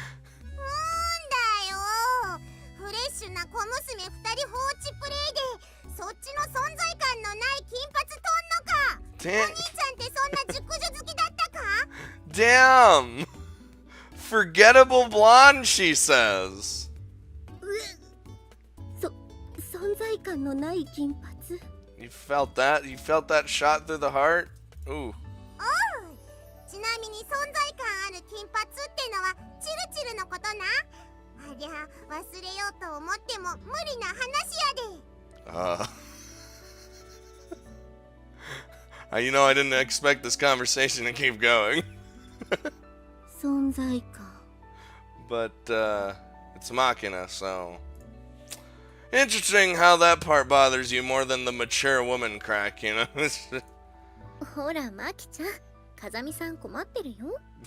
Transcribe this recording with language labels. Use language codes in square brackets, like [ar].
[ja] フレッシュな小娘2人放置プレイでそっちの存在感のない金髪とんのか。お兄ちゃんってそんな熟女好きだったか？ [en] Damn! Forgettable blonde, she says. [ja] 存在感のない金髪。 [en] You felt that? You felt that shot through the heart? Ooh. [ja] ちなみに存在感ある金髪ってのはチルチルのことな。ありゃ忘れようと思っても無理な話やで。 [en] You know, I didn't expect this conversation to keep going. [ja] 存在感。 [en] But, it's Makina, so... Interesting how that part bothers you more than the mature woman crack, you know? [ja] ほらマキちゃん、風見さん困ってるよ。